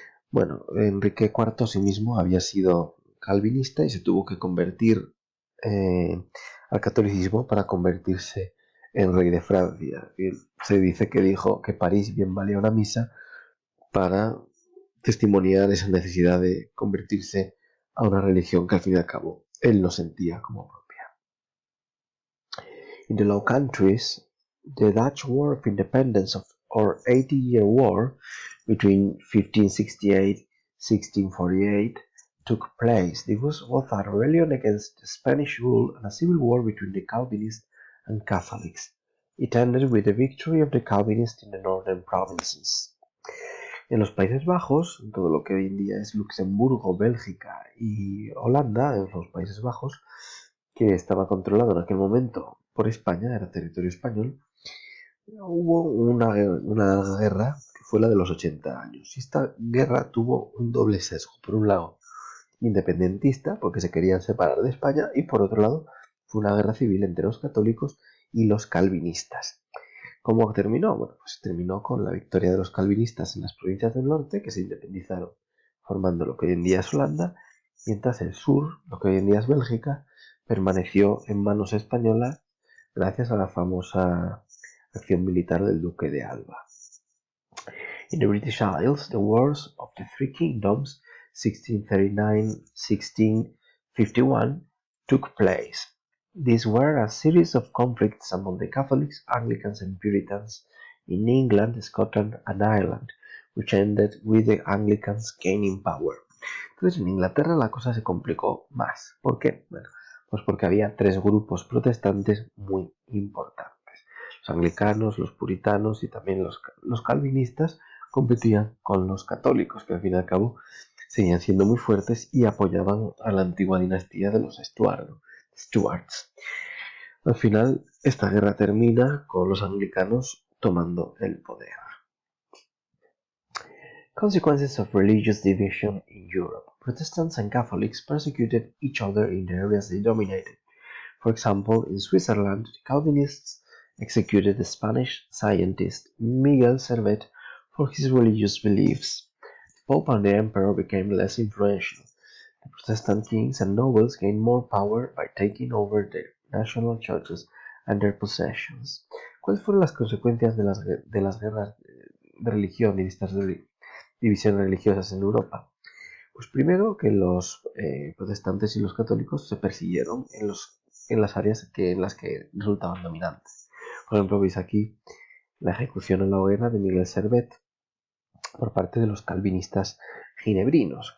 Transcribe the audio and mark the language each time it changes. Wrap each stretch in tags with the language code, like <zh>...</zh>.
<es>Bueno, Enrique IV asimismo había sido calvinista y se tuvo que convertir al catolicismo para convertirse en rey de Francia. Y se dice que dijo que París bien valía una misa para testimoniar esa necesidad de convertirse a una religión que al fin y al cabo él no sentía como propia.</es> <en>In the Low Countries, the Dutch War of Independence or 80-Year War between 1568-1648 took place. This was both a rebellion against the Spanish rule and a civil war between the Calvinists and Catholics. It ended with the victory of the Calvinists in the northern provinces.</en> <es>En los Países Bajos, en todo lo que hoy en día es Luxemburgo, Bélgica y Holanda, en los Países Bajos, que estaba controlado en aquel momento por España, era territorio español, hubo una guerra que fue la de los 80 años. Y esta guerra tuvo un doble sesgo. Por un lado, independentista, porque se querían separar de España, y por otro lado, fue una guerra civil entre los católicos y los calvinistas. ¿Cómo terminó? Bueno, pues terminó con la victoria de los calvinistas en las provincias del norte, que se independizaron, formando lo que hoy en día es Holanda, mientras el sur, lo que hoy en día es Bélgica, permaneció en manos españolas gracias a la famosa acción militar del duque de Alba.</es> <en>In the British Isles, the Wars of the Three Kingdoms, 1639-1651, took place. These were a series of conflicts among the Catholics, Anglicans and Puritans in England, Scotland and Ireland, which ended with the Anglicans gaining power.</en> <es>Entonces en Inglaterra la cosa se complicó más. ¿Por qué? Bueno, pues porque había tres grupos protestantes muy importantes. Los anglicanos, los puritanos y también los calvinistas competían con los católicos, que al fin y al cabo seguían siendo muy fuertes y apoyaban a la antigua dinastía de los Stuarts. Al final, esta guerra termina con los anglicanos tomando el poder.</es> <en>Consequences of religious division in Europe. Protestants and Catholics persecuted each other in the areas they dominated. For example, in Switzerland, the Calvinists executed the Spanish scientist Miguel Servet for his religious beliefs. The Pope and the Emperor became less influential. The Protestant kings and nobles gained more power by taking over their national churches and their possessions.</en> <es>¿Cuáles fueron las consecuencias de las guerras de religión y de estas divisiones religiosas en Europa? Pues primero que los protestantes y los católicos se persiguieron en las áreas en las que resultaban dominantes. Por ejemplo, veis aquí la ejecución en la hoguera de Miguel Servet por parte de los calvinistas ginebrinos.</es>